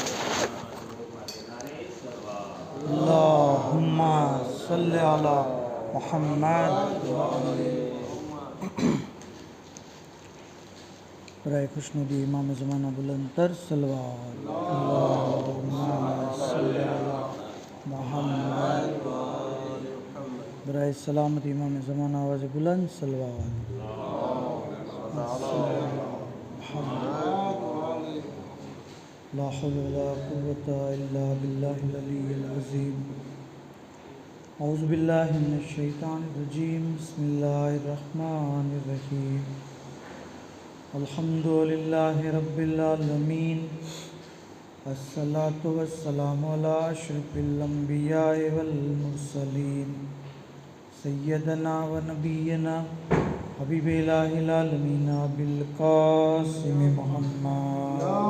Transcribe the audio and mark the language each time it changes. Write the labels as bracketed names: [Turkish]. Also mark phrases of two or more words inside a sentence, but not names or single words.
[Arabic] اللهم صل على محمد و علي [Urdu] برائے خوشنودی امام زمانہ بلند تر صلوات [Arabic] اللهم صل على محمد [Urdu] برائے سلامت امام زمانہ آواز بلند صلوات [Arabic] لا حول ولا قوة إلا بالله العلي العظيم أعوذ بالله من الشيطان الرجيم بسم الله الرحمن الرحيم الحمد لله رب العالمين الصلاة والسلام على أشرف الأنبياء والمرسلين سيدنا ونبينا حبيب العالمين أبي القاسم محمد